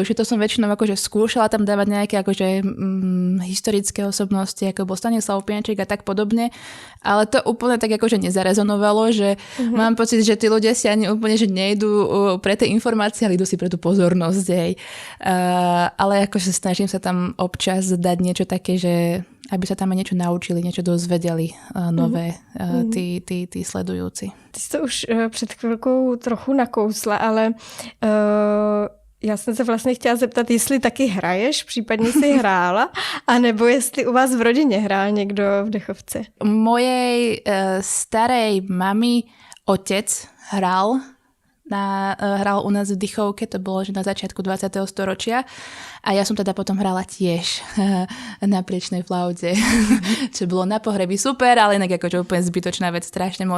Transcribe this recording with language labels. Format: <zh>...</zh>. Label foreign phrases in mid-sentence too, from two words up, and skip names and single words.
<sk>že to som väčšinou akože skúšala tam dávať nejaké akože historické osobnosti, ako bol Stanislav Pienček a tak podobne, ale to úplne tak akože nezarezonovalo, že mám pocit, že tí ľudia si ani úplne, že nejdú pre tie informácie, ale idú si pre tú pozornosť, ale akože snažím sa tam občas dať niečo také, že aby sa tam aj niečo naučili, niečo dozvedeli nové tí sledujúci.</sk> <cs>Ty jsi to už před chvilkou trochu nakousla, ale já jsem se vlastně chtěla zeptat, jestli taky hraješ, případně jsi hrála, anebo jestli u vás v rodině hrál někdo v dechovce.</cs> <sk>Mojej starej mami otec hral u nás v dechovke, to bolo že na začiatku 20. storočia. A ja som teda potom hrala tiež na priečnej flaute, čo bolo na pohreby super, ale inak akože úplne zbytočná vec, strašne moc.</sk>